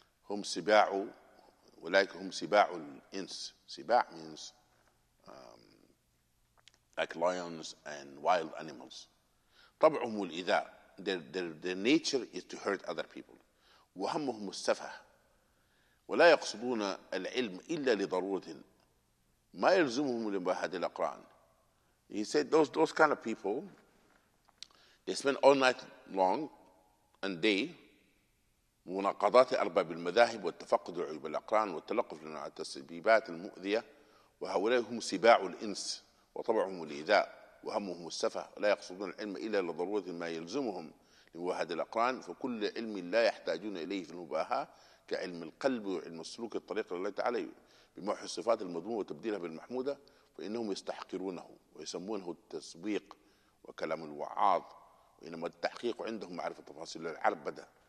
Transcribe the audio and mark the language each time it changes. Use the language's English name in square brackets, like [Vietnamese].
[Arabic] هم سباع أولئك هم سباع الإنس. [English] سباع means like lions and wild animals. [Arabic] طبعهم الإيذاء. [English] Their nature is to hurt other people. [Arabic] وهمهم السفه ولا يقصدون العلم إلا لضرورة ما يلزمهم لمباحثة الأقران. [English] He said those kind of people, they spend all night long and day [Arabic] مناقضات أرباب المذاهب والتفقد لعيوب الأقران والتلقف لنوع التسبيبات المؤذية. وهؤلاء هم سباع الإنس وطبعهم الإيذاء وهمهم السفه ولا يقصدون العلم إلا لضرورة ما يلزمهم لمباحثة الأقران. فكل علم لا يحتاجون إليه في المباحة كعلم القلب وعلم السلوك الطريق لله تعالى بمحو الصفات المذمومة وتبديلها بالمحمودة فإنهم يستحقرونه ويسمونه التسويق وكلام الوعاظ. وإنما التحقيق عندهم معرفة تفاصيل العربدة